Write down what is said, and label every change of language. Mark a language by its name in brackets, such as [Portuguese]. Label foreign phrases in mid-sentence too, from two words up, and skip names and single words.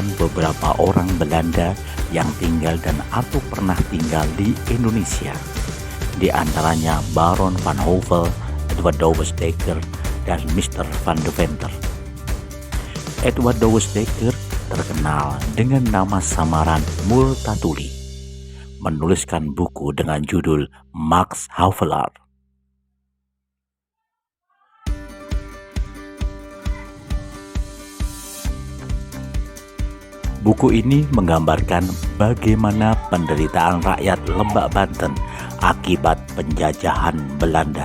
[Indonesian] beberapa orang Belanda yang tinggal dan atau pernah tinggal di Indonesia, di antaranya Baron van Hove, Edward Douwes Dekker, dan Mr. van Deventer. Edward Douwes Dekker terkenal dengan nama samaran Multatuli, menuliskan buku dengan judul Max Havelaar. Buku ini menggambarkan bagaimana penderitaan rakyat Lebak Banten akibat penjajahan Belanda.